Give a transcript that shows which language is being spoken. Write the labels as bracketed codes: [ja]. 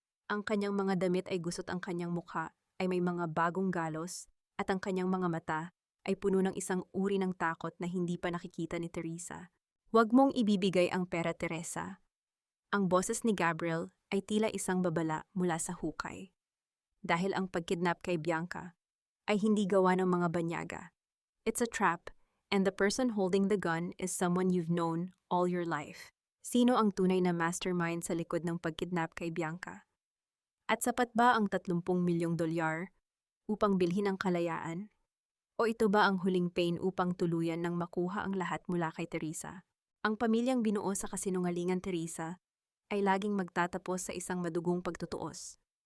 [tl] Ang kanyang mga damit ay gusot, ang kanyang mukha ay may mga bagong galos at ang kanyang mga mata ay puno ng isang uri ng takot na hindi pa nakikita ni Teresa. "Huwag mong ibibigay ang pera, Teresa." Ang boses ni Gabriel ay tila isang babala mula sa hukay. Dahil ang pagkidnap kay Bianca ay hindi gawa ng mga banyaga. [en] It's a trap, and the person holding the gun is someone you've known all your life. [tl] Sino ang tunay na mastermind sa likod ng pagkidnap kay Bianca? At sapat ba ang 30 milyong dolyar upang bilhin ang kalayaan? O ito ba ang huling pain upang tuluyan ng makuha ang lahat mula kay Teresa? Ang pamilyang binuo sa kasinungalingan, Teresa, ay laging magtatapos sa isang madugong pagtutuos.